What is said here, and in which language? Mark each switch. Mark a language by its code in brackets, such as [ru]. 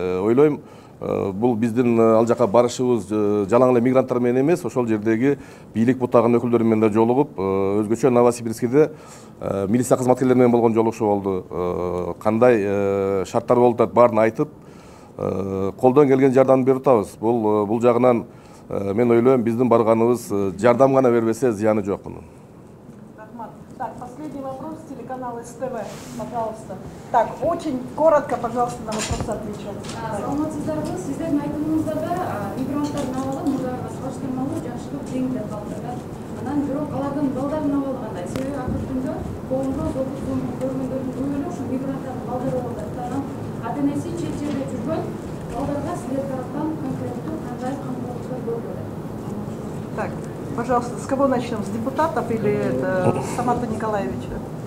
[ky] Ойлойм, бул биздин ал жака барышыбыз жалаң эле мигранттар менен эмес, ошол жердеги бийлик бутагынын өкүлдөрү менен да жолугуп, өзгөчө Новосибирскиде милиция кызматкерлери менен болгон жолугушуу болду. Кандай шарттар болуп атат баарын айтып, колдон келген жардам берип атабыз. Бул жагынан мен ойлойм биздин барганыбыз жардам гана бербесе зыяны жок мунун. [ru] Так, последний вопрос, телеканал СТВ, пожалуйста. Так, очень коротко, пожалуйста, на вопрос отвечу. [ky] Саламатсыздарбы, сиздердин айтымыңыздарда мигранттардын абалы мурдага салыштырмалуу жакшыраак деңгээлде калды да. Анан бирок алардын балдарын абалы кандай? Себеби акыркы күндө коомдо зомбулуктун көргөндөрдүн көбүнө ушу мигранттардын балдары болуп атат. Анан ата-энеси чет жерде жүргөн балдарга сиздер тараптан конкреттүү кандай камкорлуктар көрүлүп атат? [ru] Так, пожалуйста, с кого начнем? С депутатов или это Самата Николаевича?